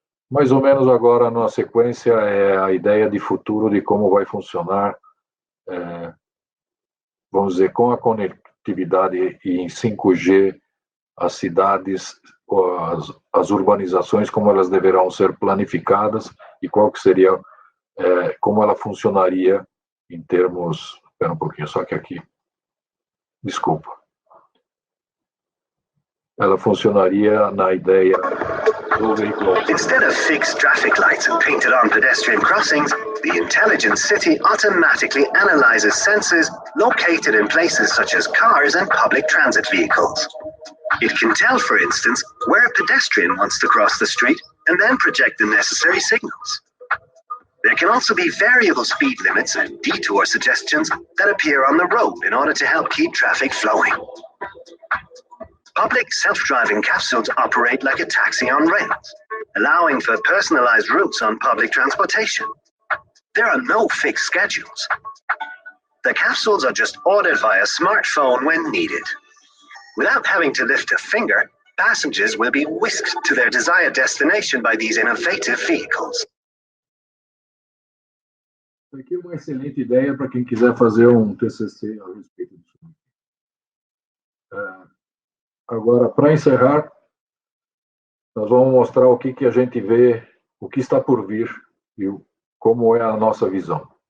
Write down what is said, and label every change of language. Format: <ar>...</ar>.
<pt>Mais ou menos agora, na sequência, é a ideia de futuro de como vai funcionar, vamos dizer, com a conectividade e em 5G, as cidades, as urbanizações, como elas deverão ser planificadas e qual que seria, como ela funcionaria em termos... Espera um pouquinho, só que aqui... Desculpa. Ela funcionaria na ideia do veículo.</pt> <en>Instead of fixed traffic lights and painted on pedestrian crossings, the intelligent city automatically analyzes sensors located in places such as cars and public transit vehicles. It can tell, for instance, where a pedestrian wants to cross the street and then project the necessary signals. There can also be variable speed limits and detour suggestions that appear on the road in order to help keep traffic flowing. Public self-driving capsules operate like a taxi on rails, allowing for personalized routes on public transportation. There are no fixed schedules. The capsules are just ordered via smartphone when needed. Without having to lift a finger, passengers will be whisked to their desired destination by these innovative vehicles.</en> <pt>Aqui é uma excelente ideia para quem quiser fazer um TCC a respeito disso. Agora, para encerrar, nós vamos mostrar o que a gente vê, o que está por vir e como é a nossa visão.</pt>